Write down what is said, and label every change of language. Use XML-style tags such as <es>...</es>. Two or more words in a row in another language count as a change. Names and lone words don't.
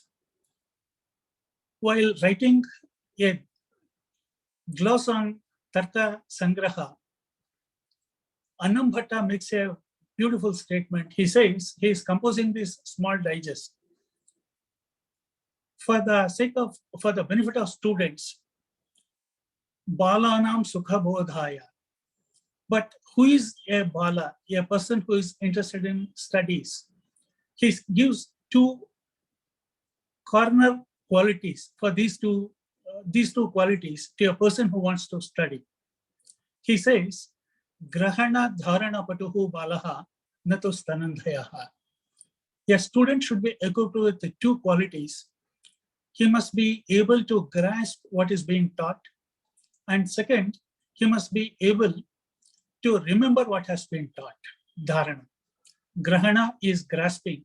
<en>While writing a gloss on Tarka Sangraha, Annambhatta makes a beautiful statement. He says he is composing this small digest for the benefit of students.</en> <sa>Balanam sukha bodhaya.</sa> <en>But who is a bala? A person who is interested in studies. He gives two corner qualities for these two qualities to a person who wants to study. He says,</en> <sa>Grahana dharana patuhu balaha nato stanandhayaha.</sa> <en>A student should be equipped with the two qualities. He must be able to grasp what is being taught. And second, he must be able to remember what has been taught. Dharana. Grahana is grasping.</en>